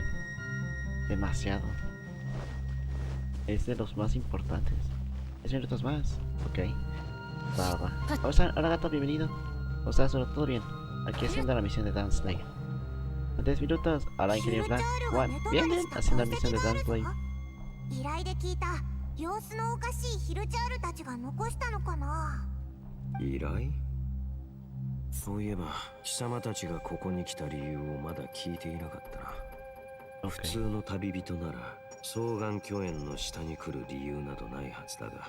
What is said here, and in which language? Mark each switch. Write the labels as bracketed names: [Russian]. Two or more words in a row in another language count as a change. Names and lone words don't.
[Spanish] Demasiado. Es de los más importantes. Es de los más. Ok. Va. Hola gato, bienvenido. O sea, todo bien. Aquí haciendo la misión de Dance Slave. 10 minutos. Hola, ingeniero Black. Juan, bien, haciendo la misión de Dance Slave. [Japanese] 依頼で聞いた様子のおかしいヒルチャールたちが残したのかな。依頼？そういえば貴様たちがここに来た理由をまだ聞いていなかったな。普通の旅人なら双眼巨炎の下に来る理由などないはずだが、